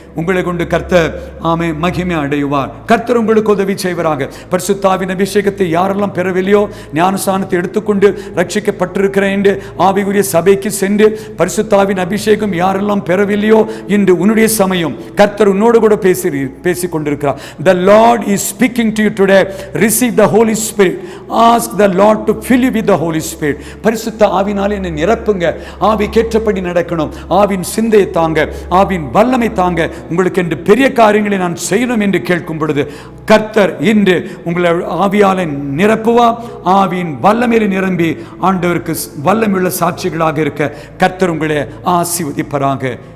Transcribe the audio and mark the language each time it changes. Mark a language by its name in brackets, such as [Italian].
[Tamil] உங்களை கொண்டு கர்த்தர் மகிமை அடைவார். கர்த்தர் உங்களுக்கு உதவி செய்வராக. பரிசுத்தாவின் அபிஷேகத்தை யாரெல்லாம் பெறவில்லையோ, ஞானஸ்நானத்தை எடுத்துக்கொண்டு ரட்சிக்கப்பட்டிருக்கிறேன் என்று ஆவிக்குரிய சபைக்கு சென்று பரிசுத்தாவின் அபிஷேகம் யாரெல்லாம் பெறவில்லையோ, இன்று உன்னுடைய சமயம். கர்த்தர் உன்னோடு கூட பேசிக் கொண்டிருக்கிறார். [English] The Lord is speaking to you today. Receive the Holy Spirit. Ask the Lord to fill you with the Holy Spirit. [Tamil] பரிசுத்த ஆவினாலே என்னை நிரப்புங்க. ஆவி கேட்டபடி நடக்கணும். ஆவின் சிந்தையை தாங்க, ஆவின் வல்லமை தாங்க. உங்களுக்கு என்று பெரிய காரியங்களை நான் செய்யணும் என்று கேட்கும் பொழுது கர்த்தர் இன்று உங்களை ஆவியாலே நிரப்புவா. ஆவியின் வல்லமையில நிரம்பி ஆண்டவருக்கு வல்லமையுள்ள சாட்சிகளாக இருக்க கர்த்தர் உங்களை ஆசீர்வதிப்பாராக.